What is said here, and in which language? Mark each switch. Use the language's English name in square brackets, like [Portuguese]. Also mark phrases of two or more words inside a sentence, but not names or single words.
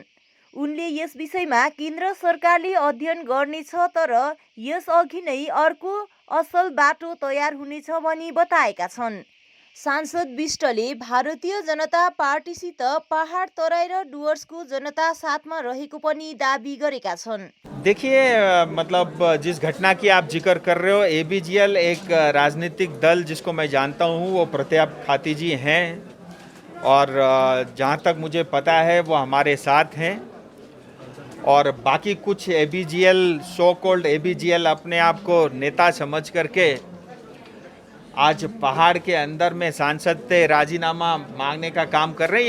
[Nepali] उनले यस विषयमा केन्द्र सरकारले अध्ययन गर्नेछ तर यसअघि नै अर्को असल बाटो तयार हुनेछ भनी बताएका छन्। सांसद विष्टले भारतीय जनता पार्टीसित पहाड तराई र डुवर्सको जनता साथमा रहेको पनि दाबी गरेका छन्। [Hindi] देखिए मतलब जिस घटना की आप जिक्र कर रहे हो, एबीजीएल एक राजनीतिक दल जिसको मैं जानता हूँ वो प्रताप खाती जी हैं और जहाँ तक मुझे पता है वो हमारे साथ हैं और बाकी कुछ एबीजीएल [English] so called [Hindi] एबीजीएल अपने आप को नेता समझ करके आज पहाड़ के अंदर में सांसद से राजीनामा मांगने का काम कर रहे हैं।